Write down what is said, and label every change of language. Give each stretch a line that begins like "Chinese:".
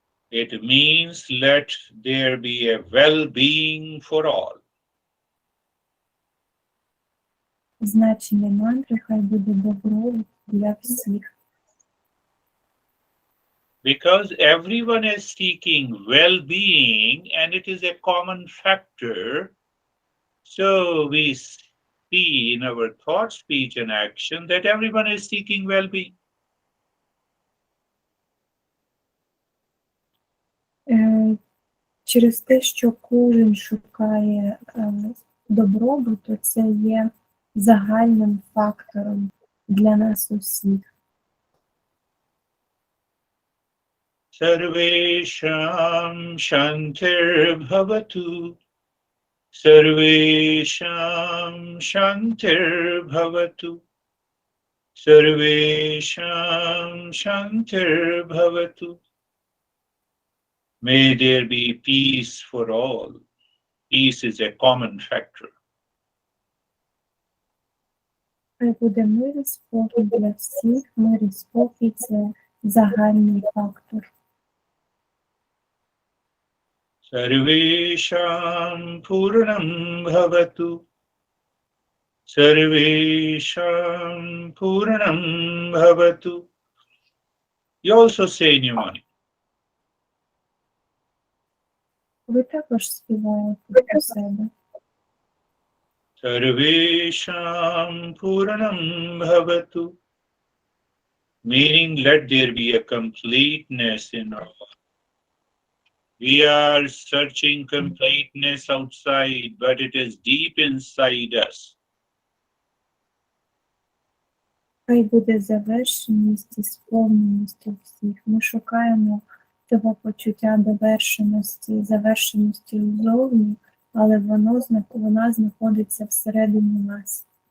English: It means let there be a well-being for all.
Ukrainian: Значення мантри хай буде добро для всіх.
English: Because everyone is seeking well-being and it is a common factor. So we see in our thought, speech and action that everyone is seeking well-being.
Ukrainian: Через те, що кожен шукає добробуту, це є загальним фактором для нас усіх.
Sanskrit: Sarvesham shantir bhavatu. Sarvesham shantir bhavatu. Sarvesham shantir bhavatu.
English: May there be peace for all. Peace is a common factor.
Ukrainian: Хай буде мир і спокій для всіх. Мир і спокій – це загальний фактор.
Sanskrit: Sarvesham Purnam Bhavatu. Sarvesham Purnam Bhavatu.
English: You also say in your mind.
Ukrainian: Ви також співаєте про себе.
Sanskrit: Sarvesham Purnam Bhavatu.
English: Meaning, let there be a completeness in our life. We are searching completeness outside, but it is deep inside us.
Ukrainian: Хай буде завершеність і сповненість у всіх. Ми шукаємо того почуття довершеності, завершеності ззовні, але вона знаходиться всередині нас.